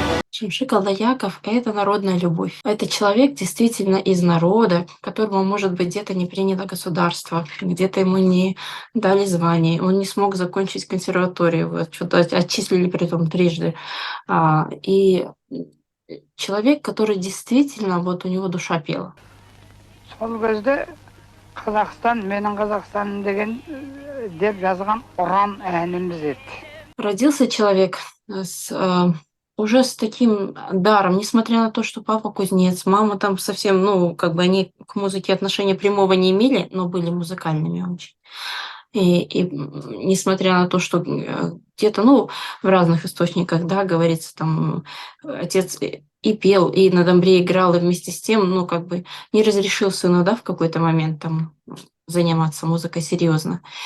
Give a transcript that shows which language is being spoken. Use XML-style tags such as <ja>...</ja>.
<ru>Шамши Калдаяков — это народная любовь. Это человек действительно из народа, которому, может быть, где-то не принято государство, где-то ему не дали звание, он не смог закончить консерваторию, вот, что-то отчислили при том трижды. И человек, который действительно, вот у него душа пела.</ru> <kk>Сол кезде Қазақстан, менің Қазақстаным деген деп жазған ұран әніміз еді.</kk> <ru>Родился человек уже с таким даром, несмотря на то, что папа кузнец, мама там совсем, ну, как бы они к музыке отношения прямого не имели, но были музыкальными очень. И несмотря на то, что где-то, ну, в разных источниках, да, говорится, там, отец и пел, и на домбре играл, и вместе с тем, ну, как бы не разрешил сыну, да, в какой-то момент там заниматься музыкой серьезно.</ru>